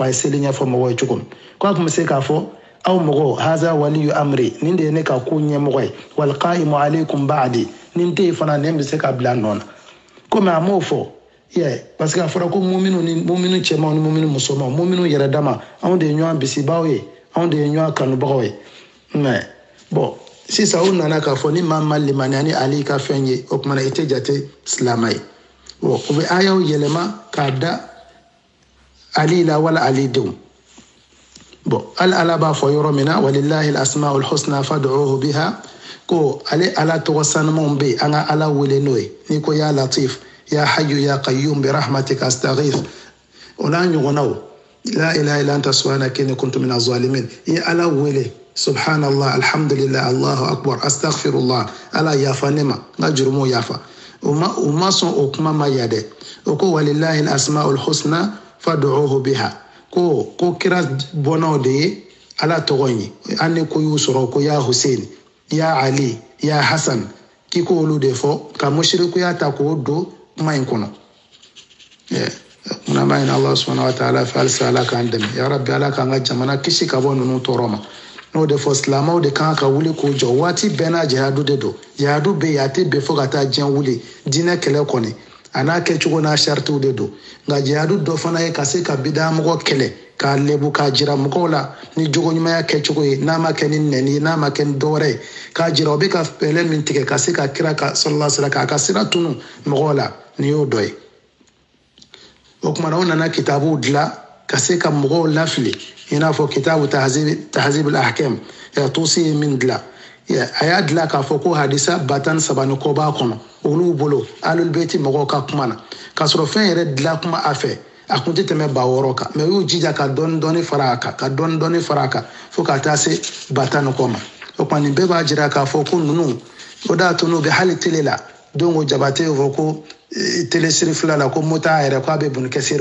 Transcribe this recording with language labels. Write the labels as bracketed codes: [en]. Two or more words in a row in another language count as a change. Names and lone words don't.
[bm] a ye seli ɲɛfɔ mɔgɔ ye cogo min ko a tun bɛ se k'a fɔ aw mɔgɔ [ar] هذا ولي أمري [bm] nin de ye ne ka ko ɲɛmɔgɔ ye [ar] والقائم عليكم بعدي [bm] nin tɛ yen fana ne bɛ se ka bila nɔ na komi a m'o fɔ [fr] parce que [bm] a fɔra ko muminu cɛmanw ni muminu musomanw muminu yɛrɛ dama anw de ye ɲɔgɔn bisibaw ye anw de ye ɲɔgɔn kanubagaw ye [fr] mais bon [bm] sisan u nana k'a fɔ ni maa ma limaniya ni Ali ka fɛn ye o kumana i tɛ jate silamɛ ye bon u bɛ ayaw yɛlɛma k'a da Ali la wala Ali denw bon ala b'a fɔ yɔrɔ min na [ar] ولله الأسماء الحسنى فادعوه بها [bm] ko ale ala tɔgɔ sanumanw bɛ an ka ala wele n'o ye n'i ko [ar] يا لطيف يا حي يا قيوم برحمتك أستغيث [bm] o n'a ɲɔgɔnnaw [ar] لا إله إلا أنت سبحانك إني كنت من الظالمين [bm] i ala wele [ar] سبحان الله الحمد لله الله أكبر أستغفر الله [bm] ala yafa ne ma n ka jurumu yafa o ma sɔn o kuma ma ya dɛ o ko [ar] ولله الأسماء الحسنى فادعوه بها [bm] ko kira bɔnnaw de ye ala tɔgɔ ye an ni ko y'u sɔrɔ ko [ar] يا حسين يا علي يا حسن [bm] k'i ko olu de fɔ ka mushrikuya ta k'o don kuma in kɔnɔ muna ma ɲini [ar] الله سبحانه وتعالى [bm] fɛ halisa ala k'an dɛmɛ [ar] يا ربي [bm] ala k'an ka jamana kisi ka bɔ ninnu tɔɔrɔ ma n'o de fɔ silamɛw de kan ka wuli k'o jɔ waati bɛɛ n'a jihadu de don jihadu bɛ yen a tɛ bɛn fo ka taa diɲɛ wuli diinɛ kɛlɛ kɔni a n'a kɛcogo n'a saritiw de don nka jihadu dɔ fana ye ka se ka bidamɔgɔ kɛlɛ k'a lebu k'a jira mɔgɔw la ni jogoɲumanya kɛcogo ye n'a ma kɛ ni nɛni ye n'a ma kɛ ni dɔwɛrɛ ye k'a jira o bɛ ka fɛɛrɛ min tigɛ ka se ka kira ka [ar] صلى الله عليه وسلم [bm] k'a ka sira tunu mɔgɔw la ni y'o dɔ ye o kumana o nana kitabuw dilan ka se ka mɔgɔw lafili i n'a fɔ kitabu tahzib al-ahkam Tusi ye min dilan a y'a dilan k'a fɔ ko hadisa 13 ni kɔ b'a kɔnɔ olu bolo [ar] آل البيت [bm] mɔgɔw ka kuma na k'a sɔrɔ fɛn yɛrɛ dilan kuma a fɛ a kun tɛ tɛmɛ 6 kan mais u y'u jija ka dɔɔni fara a kan ka dɔɔni fara a kan fo ka taa se 10 ni kɔ ma o kuma nin bɛɛ b'a jira k'a fɔ ko ninnu o de y'a to n'u bɛ hali tele la don ko Jabate y'o fɔ ko tele siri fila la ko mota yɛrɛ k'a bɛ bunikɛsiri